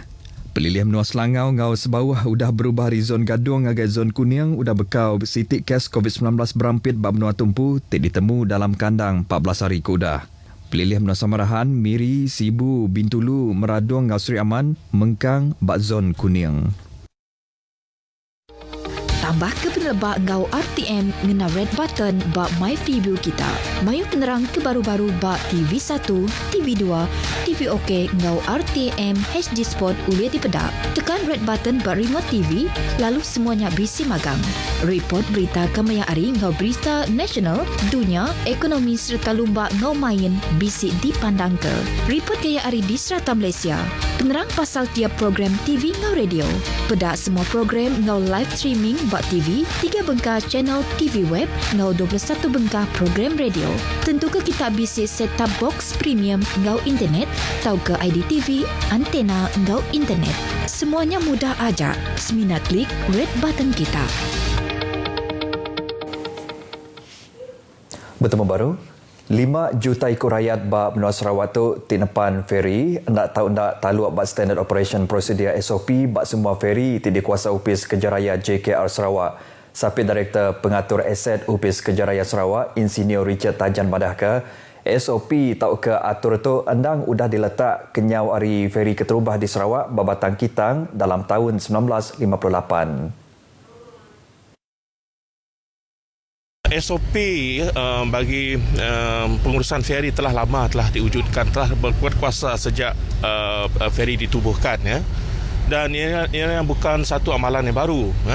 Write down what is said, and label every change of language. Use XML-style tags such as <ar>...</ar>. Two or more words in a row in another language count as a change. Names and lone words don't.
<iba>Pelilih menua Selangau ngau sebawah udah berubah dari zon Gaduang ngagai zon Kuning udah bekau sitik kes COVID-19 berampit bab menua tumpu tik ditemu dalam kandang 14 hari ke udah. Pelilih menua Samarahan, Miri, Sibu, Bintulu, Meraduang ngau Seri Aman, Mengkang bab zon Kuning. Tambah ke penelebak ngau RTM ngena</iba> <en>red button</en> <iba>bak My Preview kita. Mayu penerang kebaru-baru bak TV1, TV2, TV OK ngau RTM HD Sport ulia di pedak. Tekan</iba> <en>red button</en> <iba>bak remote TV, lalu semuanya bisi magang. Report berita kemaya hari ngau berita nasional, dunia, ekonomi serta lumba ngau main bisi dipandang ke. Report gaya hari di serata Malaysia. Penerang pasal tiap program TV ngau radio. Pedak semua program ngau</iba> <en>live streaming</en> <iba>bak TV, 3 bengkah channel TV web, ngau 21 bengkah program radio. Tentu ke kita bisi</iba> <en>set-top box</en> <iba>premium ngau internet, tau ke IDTV, antena ngau internet. Semuanya mudah aja. Semina klik</iba> <en>red button</en> <iba>kita. Bertemu baru, 5 juta ekor rakyat bak menua Sarawak tu tinepan feri, nak tahu nak taluk bak</iba> <en>standard operation procedure</en> <iba>SOP bak semua feri ti dikuasa Upis Kejaraya JKR Sarawak. Sapi Direktur Pengatur Aset Upis Kejaraya Sarawak, Insinyur Richard Tajan badah ke SOP tahu ke atur tu endang udah diletak kenyau hari feri keterubah di Sarawak babatang kitang dalam tahun 1958.</iba> <ms>SOP bagi pengurusan feri telah lama telah diwujudkan, telah berkuasa sejak feri ditubuhkan, ya. Dan ia bukan satu amalan yang baru, ya.</ms>